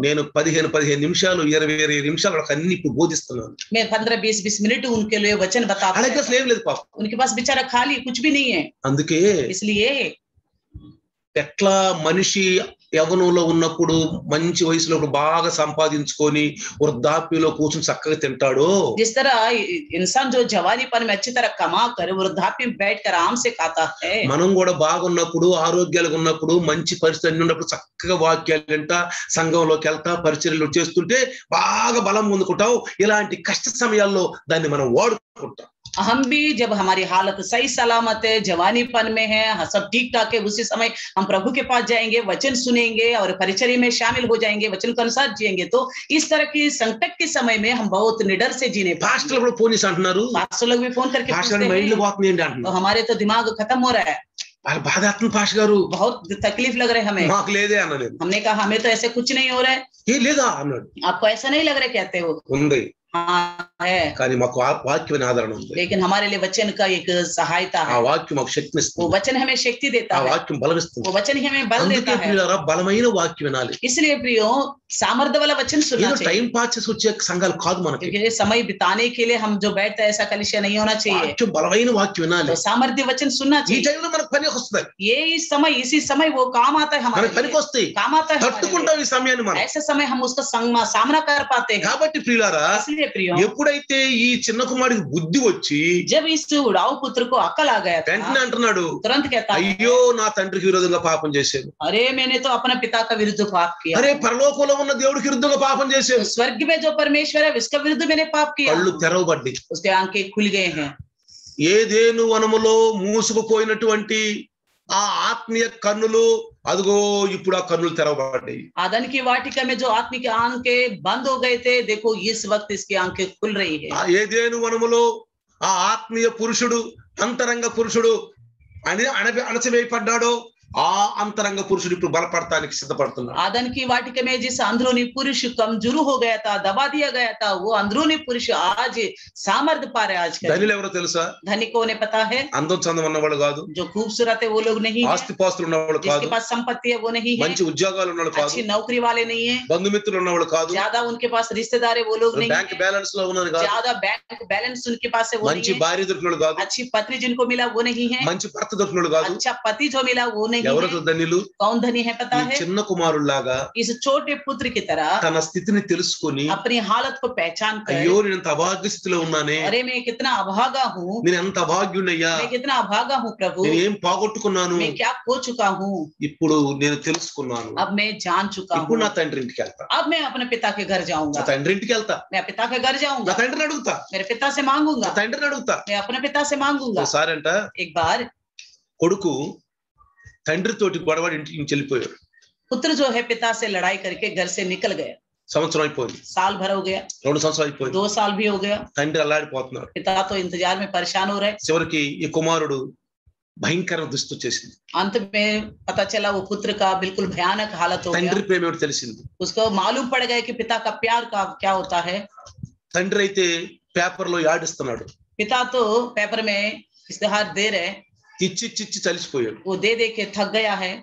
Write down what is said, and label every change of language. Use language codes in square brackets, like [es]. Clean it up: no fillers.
[te] నేను 15 నిమిషాలు 20 నిమిషాలు వాళ్ళకి అన్ని ఇప్పుడు బోధిస్తున్నాను. [hi] मैं 15-20 मिनट उनके लिए वचन बताता [te] అలాగే [hi] हूं। [te] అసలు ఏం లేదు పాపం. [hi] उनके पास बेचारा खाली कुछ भी नहीं है। [te] అందుకే [hi] इसलिए [te] ఎట్లా మనిషి యవ్వనంలో ఉన్నప్పుడు మంచి వయసులో బాగా సంపాదించుకొని వృద్ధాప్యంలో కూర్చొని చక్కగా తింటాడో, [hi] जिस तरह इंसान जो जवानीपन में अच्छी तरह कमा कर वृद्धाप्य में बैठकर आराम से खाता है, [te] మనం కూడా బాగున్నప్పుడు ఆరోగ్యాలుగా ఉన్నప్పుడు మంచి పరిస్థితి ఉన్నప్పుడు చక్కగా వాక్యాలు వింటా సంఘంలోకి వెళ్తా పరిచర్యలు చేస్తుంటే బాగా బలం పొందుకుంటాం. ఇలాంటి కష్ట సమయాల్లో దాన్ని మనం వాడుకుంటాం. [hi] हम भी जब हमारी हालत सही सलामत है, जवानीपन में है, सब ठीक ठाक है, उसी समय हम प्रभु के पास जाएंगे, वचन सुनेंगे और परिचर्या में शामिल हो जाएंगे, वचन के अनुसार जिएंगे। तो इस तरह की संकट के समय में हम बहुत निडर से जीने पाएंगे। [te] పాస్టర్లు కూడా ఫోన్ చేసి అంటున్నారు, [hi] पास्टर लोग भी फोन करके [te] పాస్టర్ [hi] पूछते [te] మైండ్ [hi] हैं, [te] పోతుంది ఏంటి [hi] तो [te] అంటున్నారు. [hi] हमारे तो दिमाग खत्म हो रहा है, [te] వాళ్ళ బాధ అవుతుంది పాస్టర్ గారు, [hi] बहुत तकलीफ लग रहा है हमें। [te] మాకు లేదే అన్నలేదు. [hi] हमने कहा हमें तो ऐसे कुछ नहीं हो रहा है। [te] ఏ లేదా అన్నాడు. [hi] आपको ऐसा नहीं लग रहा है कहते हो? [te] ఉంది, [hi] हाँ है, [te] కానీ మాకు వాక్యమైన ఆదరణ ఉంది. [hi] लेकिन हमारे लिए वचन का एक सहायता [te] ఆ [hi] है। [te] వాక్యం మాకు [hi] वो [te] శక్తినిస్తుంది, [hi] वचन हमें शक्ति देता [te] ఆ [hi] है, [te] వాక్యం బలమిస్తుంది. [hi] वो वचन ही हमें बल [te] అందుకే [hi] देता है। [te] ప్రియులారా బలమైన వాక్యం వినాలి. [hi] इसलिए प्रियो सामर्थ्य वाला वचन सुनना [te] ఏదో [hi] चाहिए, [te] టైం పాస్ చేసి వచ్చే సంఘాలు కాదు మనకి. [hi] क्योंकि समय बिताने के लिए हम जो बैठते हैं ऐसा कलिसिया नहीं होना चाहिए। [te] వాక్యం బలమైన వాక్యం వినాలి. [hi] तो सामर्थ्य वचन सुनना [te] ఈ [hi] चाहिए। [te] టైంలో మనకు పని వస్తుంది, [hi] ये इस समय इसी समय वो काम आता है हमारे [te] మనకు పనికి [hi] लिए, [te] వస్తాయి, [hi] काम आता है हमारे [te] తట్టుకుంటాం ఈ సమయాన్ని మనం. [hi] लिए। ऐसे समय हम उसका सामना कर पाते हैं। [te] కాబట్టి ప్రియులారా [hi] इसलिए प्रियो [te] ఎప్పుడైతే ఈ చిన్న కుమారుడికి బుద్ధి వచ్చి [hi] जब इस उड़ाऊ पुत्र को अकल आ गया [te] వెంటనే [hi] था, [te] అంటున్నాడు, [hi] तुरंत कहता है, [te] అయ్యో నా తండ్రికి విరోధంగా పాపం చేశాను, [hi] अरे मैंने तो अपने पिता का विरुद्ध पाप किया, [te] అరే పరలోకంలో ఉన్న దేవుడికి విరుద్ధంగా పాపం చేశాను. [hi] स्वर्ग में जो परमेश्वर है उसके विरुद्ध मैंने पाप किया। [te] కళ్ళు తెరవబడ్డాయి. [hi] उसके आंखें खुल गए हैं। [te] ఏదేను వనములో మూసుకుపోయినటువంటి ఆ ఆత్మీయ కన్నులు అదిగో ఇప్పుడు ఆ కన్నులు తెరవబడ్డాయి. [hi] आदन की वाटिका में जो आत्मिक आंखें बंद हो गए थे, देखो इस वक्त इसकी आंखें खुल रही है। [te] ఆ ఏదేను వనములో ఆ ఆత్మీయ పురుషుడు అంతరంగ పురుషుడు అణచివేయబడ్డాడో ఆ అంతరంగ పురుషుడు ఇప్పుడు బలపడటానికి సిద్ధపడుతున్నాడు. [hi] आदन की वाटिका में जिस अंदरूनी पुरुष कमजोर हो गया था, दबा दिया गया था, वो अंदरूनी पुरुष आज सामर्थ्य पा रहे। आज [te] ధనిలు ఎవరో తెలుసా? [hi] धनी को उन्हें पता है, [te] అందం చందం ఉన్నవాళ్ళు కాదు, [hi] जो खूबसूरत है वो लोग नहीं है, [te] ఆస్తిపాస్తులు ఉన్నవాళ్ళు కాదు, [hi] जिसके पास संपत्ति है वो नहीं है, [te] మంచి ఉద్యోగాలు ఉన్నవాళ్ళు కాదు, [hi] अच्छी नौकरी वाले नहीं है, [te] బంధుమిత్రులు ఉన్నవాళ్ళు కాదు, [hi] ज्यादा उनके पास रिश्तेदार है वो लोग नहीं [te] బ్యాంక్ [hi] है, [te] బ్యాలెన్స్ లో ఉన్నది కాదు, [hi] ज्यादा बैंक बैलेंस उनके पास है वो [te] మంచి [hi] नहीं है, [te] భార్య దొరికినోళ్ళు కాదు, [hi] अच्छी पत्नी जिनको मिला वो नहीं है, [te] మంచి భర్త దొరికినోళ్ళు కాదు. [hi] अच्छा पति जो मिला वो नहीं [te] ఎవరు [hi] है। [te] ధనిలు? [hi] कौन धनी है पता [te] ఈ [hi] है? [te] చిన్న కుమారుల్లాగా [hi] इस छोटे पुत्र की तरह [te] తన స్థితిని తెలుసుకొని [hi] अपनी हालत को पहचान कर, [te] అయ్యో నేను ఎంత అభాగ్య స్థితిలో ఉన్నానే, [hi] अरे मैं कितना अभागा हूँ, [te] నేను ఎంత అభాగ్యుడయ్యా, [hi] मैं कितना अभागा हूँ प्रभु, [te] నేను ఏం పోగొట్టుకున్నాను, [hi] मैं क्या खो चुका हूँ, [te] ఇప్పుడు నేను తెలుసుకున్నాను. [hi] अब मैं जान चुका [te] ఇప్పుడు [hi] हूँ, [te] నా తండ్రి ఇంటికి వెళ్తా, [hi] अब मैं अपने पिता के घर [te] నా [hi] जाऊंगा, [te] తండ్రి ఇంటికి వెళ్తా, [hi] मैं पिता के घर [te] నా [hi] जाऊंगा, [te] తండ్రిని అడుగుతా, [hi] मेरे पिता से [te] నా [hi] मांगूंगा, [te] తండ్రిని అడుగుతా. [hi] मैं अपने पिता से मांगूंगा। [te] ఒకసారి అంట [hi] एक बार [te] కొడుకు తండ్రితోటి గొడవడి ఇంటికి నుంచి వెళ్ళిపోయాడు. [hi] पुत्र जो है पिता से लड़ाई करके घर से निकल गए। [te] సంవత్సరం అయిపోయింది, [hi] साल भर हो गया, [te] 2 సంవత్సరాలు అయిపోయింది. [hi] 2 साल भी हो गया। [te] తండ్రి అల్లాడిపోతున్నాడు. [hi] पिता तो इंतजार में परेशान हो रहे। [te] చివరికి ఈ కుమారుడు భయంకర దుస్థితి వచ్చేసింది. [hi] अंत में पता चला वो पुत्र का बिल्कुल भयानक हालत हो गया। [te] తండ్రి ప్రేమ ఏమిటో తెలిసింది. [hi] उसको मालूम पड़ गया कि पिता का प्यार का क्या होता है। [te] తండ్రి అయితే పేపర్ లో యాడిస్తున్నాడు. [hi] पिता तो पेपर में इश्तेहार दे रहे, [te] ఇచ్చి చలిసిపోయాడు. [hi] वो दे के थक गया है।